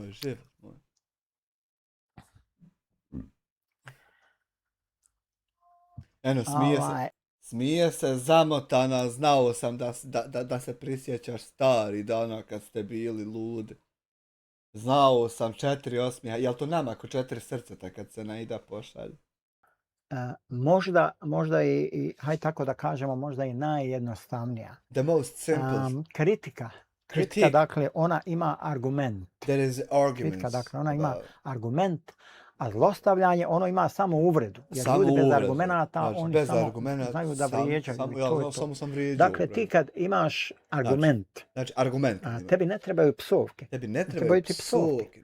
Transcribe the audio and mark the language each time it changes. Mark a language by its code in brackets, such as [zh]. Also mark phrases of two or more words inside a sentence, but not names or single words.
[bs] Eno, smije se zamotana, znao sam da se prisjećaš stari dana kad ste bili ludi. Znao sam 4 osmijeha, jel to nama ako 4 srceta kad se Naida pošalje? Možda i, hajde tako da kažemo, možda i najjednostavnija. [en] The most simple. [bs] Kritika, dakle, ona ima argument. [en] There is arguments. [bs] Kritika, dakle, ona ima argument, a zlostavljanje, ono ima samo uvredu. Jer ljudi bez argumenata, znači, oni samo znaju da vrijeđaju. Samo sam vrijeđao. Dakle, ti kad imaš argument, znači argument. Tebi ne trebaju psovke. Tebi ne trebaju ti psovke.